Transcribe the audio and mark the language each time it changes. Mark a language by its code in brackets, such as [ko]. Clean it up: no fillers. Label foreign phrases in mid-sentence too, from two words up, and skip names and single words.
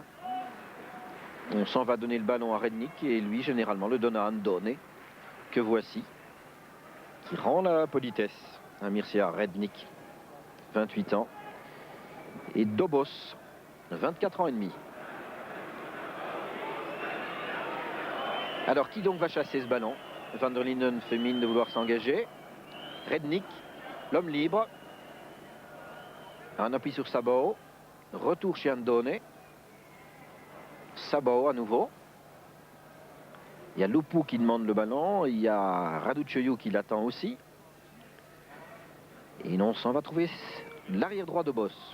[fr] On s'en va donner le ballon à Rednik et lui, généralement, le donne à Andone, que voici, qui rend la politesse à Mircea Rednik. 28 ans, et Dobos, 24 ans et demi. Alors, qui donc va chasser ce ballon? Van der Linden fait mine de vouloir s'engager. Rednik, l'homme libre. Un appui sur Sabao. Retour chez Andone. Sabao à nouveau. Il y a Lupu qui demande le ballon. Il y a Raducioiu qui l'attend aussi. Et on s'en va trouver l'arrière droit de Boss.